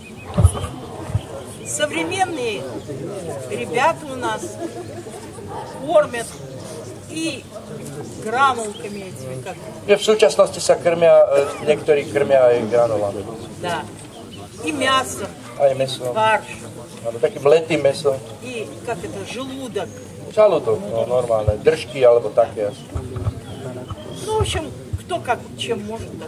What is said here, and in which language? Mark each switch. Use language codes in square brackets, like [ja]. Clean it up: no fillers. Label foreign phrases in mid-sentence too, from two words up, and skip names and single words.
[ru] Современные ребята у нас кормят и гранулками этими, как... [sk] V súčasnosti sa niektorí krmia aj granulami. [ru] Да. И мясом, [sk] Aj mäso. [ru] фарш. [sk] Áno, takým letým mesom. [ru] И, как это, желудок. [sk] Žalúdok, no normálne, držky alebo také asi. [ru] Ну, в общем, кто как чем может. Так.